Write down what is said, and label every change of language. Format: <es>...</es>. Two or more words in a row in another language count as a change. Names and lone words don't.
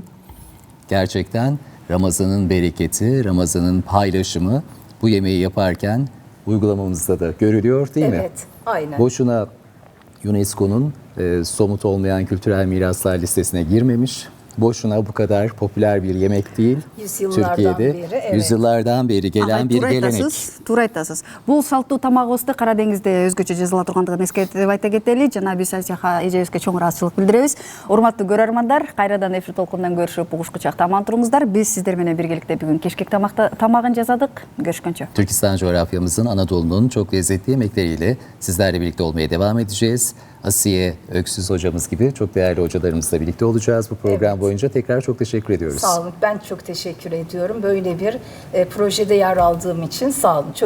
<tr>Gerçekten Ramazan'ın bereketi, Ramazan'ın paylaşımı bu yemeği yaparken uygulamamızda da görülüyor değil mi? Evet, aynen. Boşuna UNESCO'nun somut olmayan kültürel miraslar listesine girmemiş. Boşuna bu kadar popüler bir yemek değil. Yüzyıllardan Türkiye'de beri, evet. yüzyıllardan beri gelen bir gelenek.</tr> <ky>Туура айтасыз. Бул салттуу тамагыбызды Кара Деңизде өзгөчө жазыла тургандыгын эскертип айта кетели. Жана биз Асияха эжебизге чоң ыраазычылык билдиребиз. Урматтуу көрөрмандар, кайрадан эфир толкундан көрүшүп, угушкучак аман туруңуздар. Биз сиздер менен биргеликте бүгүн кешкек тамагын жазадык. Görüşкөнчө.</ky> <tr>Türkistan coğrafyamızın, Anadolu'nun çok lezzetli yemekleriyle sizlerle birlikte olmaya devam edeceğiz. Asiye Öksüz hocamız gibi çok değerli hocalarımızla birlikte olacağız bu program boyunca. Tekrar çok teşekkür ediyoruz. Sağ olun. Ben çok teşekkür ediyorum. Böyle bir projede yer aldığım için sağ olun.</tr>